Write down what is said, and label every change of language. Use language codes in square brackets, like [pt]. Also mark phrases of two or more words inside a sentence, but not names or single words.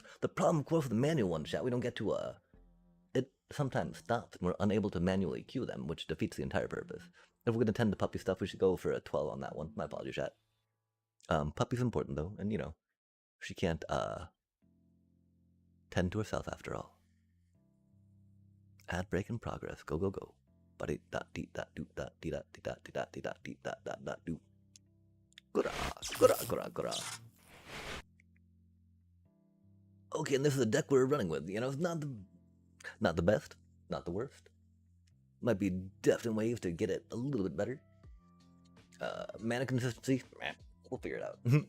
[en] The problem, of course, with the manual ones, chat, we don't get to, it sometimes stops and we're unable to manually queue them, which defeats the entire purpose. If we're going to tend to puppy stuff, we should go for a 12 on that one. My apologies, chat. Puppy's important, though, and, she can't, tend to herself after all. Ad break in progress. Go, go, go. Buddy dot dee dot doo dot dee dot dee dot dee dot dee dot dee dot doo. Gura, gura, gura, gura. Okay, and this is the deck we're running with. It's not the best, not the worst. Might be definite ways to get it a little bit better. Mana consistency, we'll figure it out.